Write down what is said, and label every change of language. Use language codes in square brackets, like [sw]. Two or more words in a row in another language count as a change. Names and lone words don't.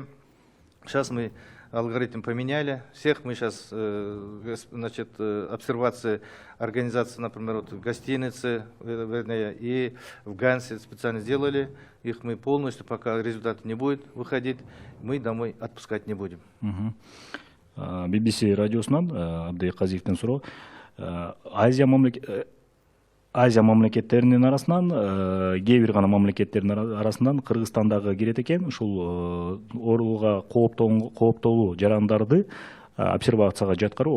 [ru] Сейчас мы алгоритм поменяли. Всех мы сейчас, значит, обсервации организации, например, вот в гостинице, вернее, и в Гансе специально сделали. Их мы полностью, пока результат не будет выходить, мы домой отпускать не будем. [ky] BBC радиосунан Абдый Казиевтен суроо. Азия мамлекеттеринин арасынан, кээ бир гана мамлекеттердин арасынан Кыргызстандагы кирет экен. Ушул ооруга кооптолуу жарандарды обсервацияга жаткыруу.